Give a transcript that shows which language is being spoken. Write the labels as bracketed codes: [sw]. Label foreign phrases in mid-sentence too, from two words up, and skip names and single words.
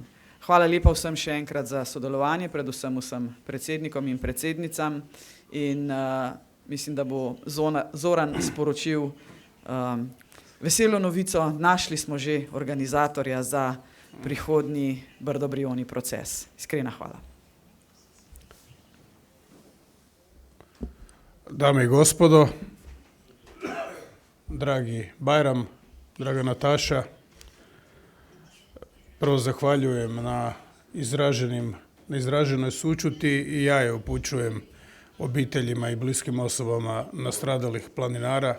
[sl] Hvala lepa vsem še enkrat za sodelovanje, predvsem vsem predsednikom in predsednicam in mislim, da bo Zoran sporočil veselo novico, našli smo že organizatorja za prihodnji Brdo-Brioni proces. Iskrena hvala. [hr] Dame i gospodo, dragi Bajram, draga Nataša, prvo zahvaljujem na izraženoj sućuti i ja je upućujem obiteljima i bliskim osobama nastradalih planinara.